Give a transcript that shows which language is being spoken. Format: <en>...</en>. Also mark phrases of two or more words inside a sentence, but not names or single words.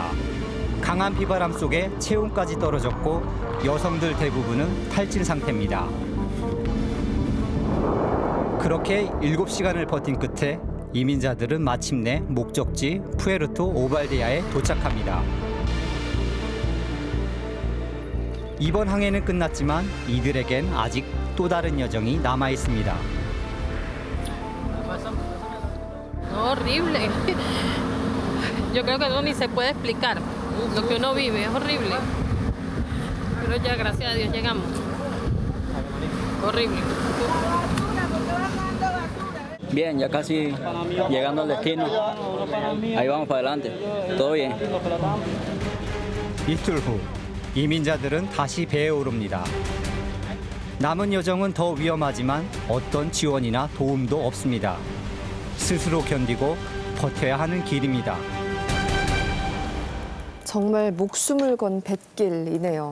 <ko>강한 비바람 속에 체온까지 떨어졌고 여성들 대부분은 탈진 상태입니다. 그렇게 7시간을 버틴 끝에 이민자들은 마침내 목적지 푸에르토 오발데아에 도착합니다. 이번 항해는 끝났지만 이들에겐 아직 또 다른 여정이 남아 있습니다.</ko> <es>Horrible. Yo creo que eso ni se puede explicar. Lo que uno vive es horrible. Pero ya, gracias a Dios, llegamos. Horrible. Bien, ya casi llegando al destino. Ahí vamos para adelante. Todo bien.</es> <ko>이틀 후 이민자들은 다시 배에 오릅니다. 남은 여정은 더 위험하지만 어떤 지원이나 도움도 없습니다. 스스로 견디고 버텨야 하는 길입니다. 정말 목숨을 건 뱃길이네요.</ko>